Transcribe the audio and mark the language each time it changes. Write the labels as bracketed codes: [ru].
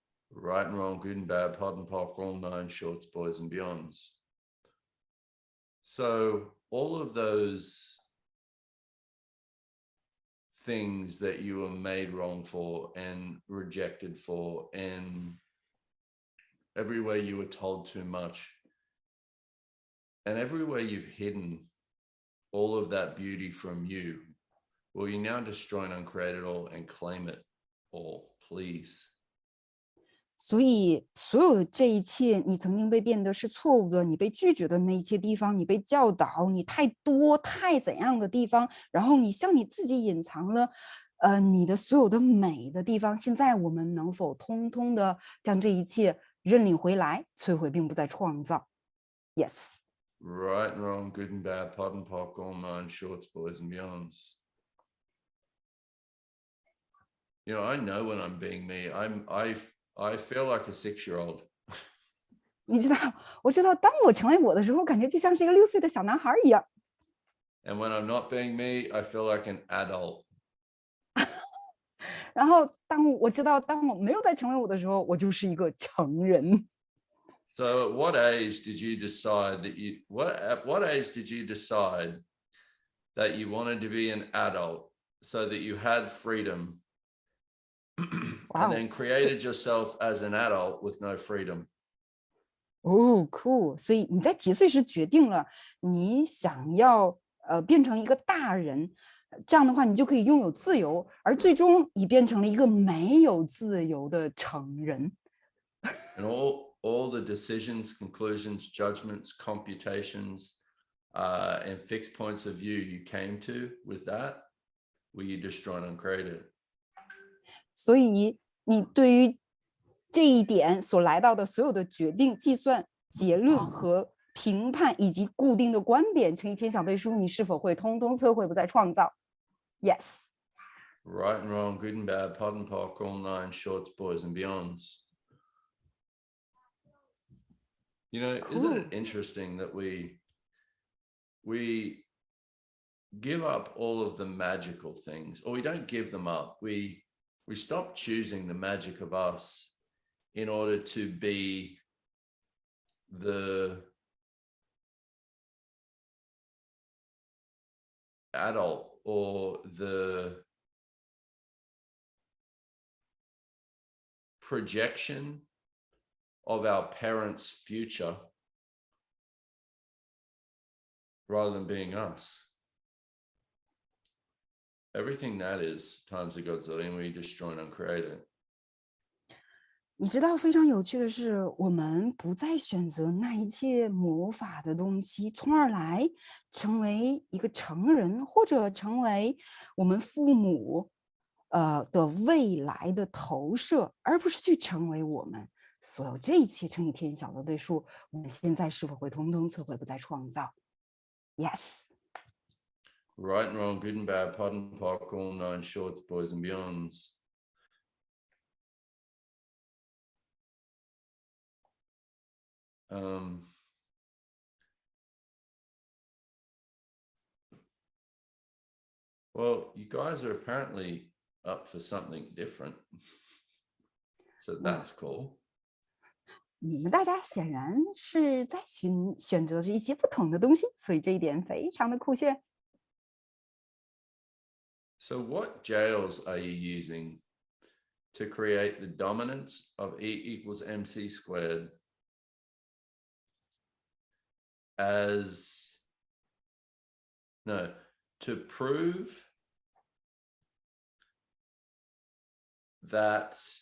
[en] Right and wrong, good and bad, pod and poc, all nine shorts, boys and beyonds. So all of those things that you were made wrong for and rejected for, and everywhere you were told too much, and everywhere you've hidden all of that beauty from you, will you now destroy and uncreate it all and claim it all, please? [zh] 所以，所有这一切，你曾经被变得是错误的，你被拒绝的那一切地方，你被教导，你太多太怎样的地方，然后你向你自己隐藏了，你的所有的美的地方。现在我们能否通通的将这一切认领回来？摧毁并不在创造。 [en] Yes. Right and wrong, good and bad, pod and poc, all nine shorts, boys and beyonds. You know, I know when I'm being me. I feel like a 6-year-old. [zh] 你知道，我知道，当我成为我的时候，感觉就像是一个6岁的小男孩一样。 [en] And when I'm not being me, I feel like an adult. [zh] 然后，当我知道，当我没有再成为我的时候，我就是一个成人。 [en] So, at what age did you decide that at what age did you decide that you wanted to be an adult so that you had freedom, and then created yourself as an adult with no freedom? Cool. [zh] 所以你在几岁时决定了你想要变成一个大人，这样的话你就可以拥有自由，而最终你变成了一个没有自由的成人。 [en] And all the decisions, conclusions, judgments, computations, and fixed points of view you came to with that, will you destroy and uncreate it? [zh] 所以你对于这一点所来到的所有的决定、计算、结论和评判，以及固定的观点，乘以天小背书，你是否会通通摧毁，不再创造 ？ [en] Yes. Right and wrong, good and bad, pod and poc, all nine shorts, boys and beyonds. You know, isn't it interesting that we give up all of the magical things, or we don't give them up. We stop choosing the magic of us in order to be the adult or the projection of our parents' future rather than being us. Everything that is times a godzillion, we destroy and uncreate it. [zh] 你知道非常有趣的是，我们不再选择那一切魔法的东西，从而来成为一个成人，或者成为我们父母的未来的投射，而不是去成为我们。所有这一切乘以天小的倍数，我们现在是否会通通摧毁，不再创造 ？ [en] Yes. Right and wrong, good and bad, pod and poc, all nine shorts, boys and beyonds. Well, you guys are apparently up for something different. So that's cool. [zh] 你们大家显然是在选择着一些不同的东西，所以这一点非常的酷炫。 [en] So what jails are you using to create the dominance of E equals MC squared to prove that